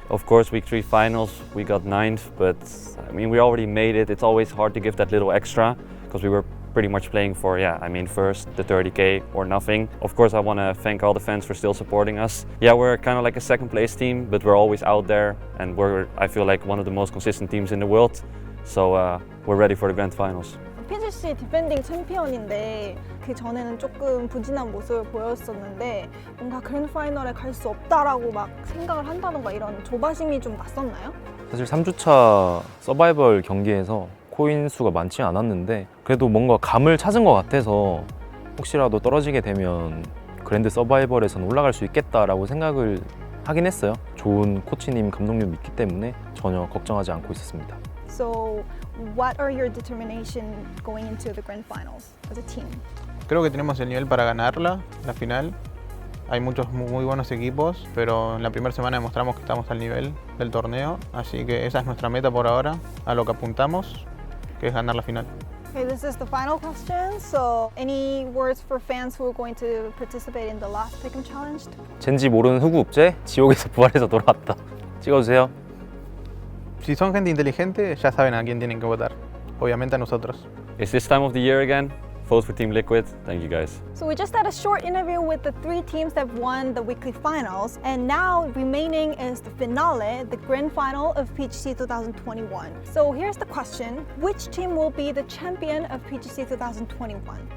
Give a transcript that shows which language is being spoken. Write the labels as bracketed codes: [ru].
[en] Of course, week 3 finals, we got 9th, but I mean, we already made it. It's always hard to give that little extra because we were pretty much playing for, first, the 30K or nothing. Of course, I want to thank all the fans for still supporting us. Yeah, we're kind of like a second place team, but we're always out there, and I feel like one of the most consistent teams in the world. So we're ready for the Grand Finals. [ko] PGC 디펜딩 챔피언인데 그 전에는 조금 부진한 모습을 보였었는데 뭔가 그랜드 파이널에 갈 수 없다라고 막 생각을 한다던가 이런 조바심이 좀 났었나요? 사실 3주차 서바이벌 경기에서 코인 수가 많지 않았는데 그래도 뭔가 감을 찾은 것 같아서 혹시라도 떨어지게 되면 그랜드 서바이벌에서는 올라갈 수 있겠다라고 생각을 하긴 했어요. 좋은 코치님, 감독님 믿기 때문에 전혀 걱정하지 않고 있었습니다. [en] So, what are your determination going into the Grand Finals as a team? [es] Creo que tenemos el nivel para ganarla, la final. Hay muchos muy buenos equipos, pero en la primera semana demostramos que estamos al nivel del torneo, así que esa es nuestra meta por ahora, a lo que apuntamos, que es ganar la final. [en] Okay, this is the final question. So, any words for fans who are going to participate in the last Pick'em Challenge? [ko] 젠지 모르는 흑우읍제, 지옥에서 부활해서 돌아왔다. 찍어주세요. [es] Si son gente inteligente, ya saben a quién tienen que votar, obviamente a nosotros. [en] It's this time of the year again. Vote for Team Liquid. Thank you guys. So we just had a short interview with the 3 teams that won the weekly finals, and now remaining is the finale, the grand final of PGC 2021. So here's the question: which team will be the champion of PGC 2021?